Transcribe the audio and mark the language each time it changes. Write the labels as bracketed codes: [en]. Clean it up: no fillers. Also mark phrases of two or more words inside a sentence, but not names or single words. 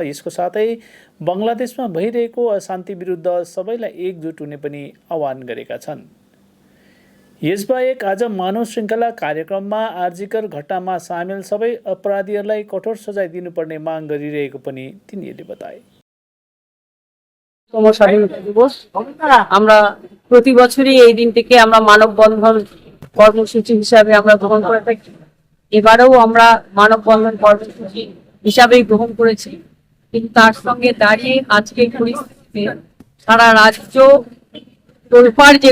[ne] यसको साथै बङ्गलादेशमा भइरहेको अशान्ति विरुद्ध सबैलाई एकजुट हुने पनि आह्वान गरेका छन्। यसबाहेक आज मानव श्रृङ्खला कार्यक्रममा आरजीकर घटनामा सामेल सबै अपराधीहरूलाई कठोर सजाय दिनुपर्ने माग गरिरहेको पनि तिनीहरूले बताए। [bn] স্বাধীনতা দিবস আমরা প্রতি বছরই এই দিনটিকে আমরা মানববন্ধন কর্মসূচি হিসাবে আমরা গ্রহণ করে থাকি। এবারেও আমরা মানববন্ধন কর্মসূচি হিসাবেই গ্রহণ করেছি, কিন্তু তার সঙ্গে দাঁড়িয়ে আজকে পরিস্থিতিতে সারা রাজ্য তোলপাড় যে